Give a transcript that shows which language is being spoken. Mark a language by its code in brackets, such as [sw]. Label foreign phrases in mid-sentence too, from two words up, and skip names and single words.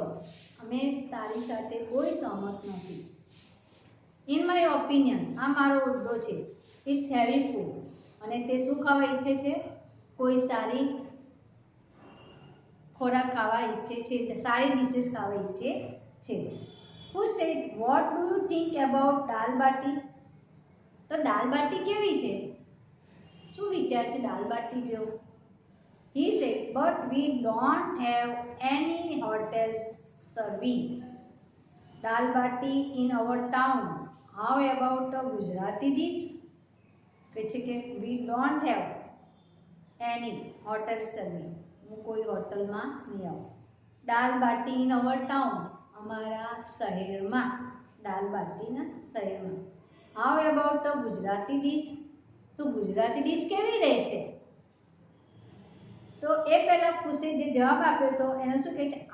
[gu] અમે તારી સાથે કોઈ સહમત નથી. [en] in my opinion, [gu] આ મારો મુદ્દો છે. [en] it's heavy food, [gu] અને તે શું ખાવા ઈચ્છે છે? કોઈ સારી ખોરાક ખાવા ઈચ્છે છે, સારી ડિશિસ ખાવા ઈચ્છે છે. [en] Who said, what do you think about દાલ બાટી? [gu] તો દાલ બાટી કેવી છે? શું વિચાર છે દાલ બાટી જેવો? [en] He said, but we don't have any hotels serving દાલ બાટી in our town. How about a Gujarati dish? [gu] કહે છે કે [en] we don't have any hotel serving. [gu] હું કોઈ હોટલમાં નહીં આવું. દાલ બાટી [en] in our town, [gu] અમારા શહેરમાં. દાલ બાટીના શહેરમાં. [en] how about a Gujarati dish? [gu] તો ગુજરાતી ડીશ કેવી રહેશે? તો એ પહેલા ખુશે જે જવાબ આપ્યો હતો એને શું કહે છે?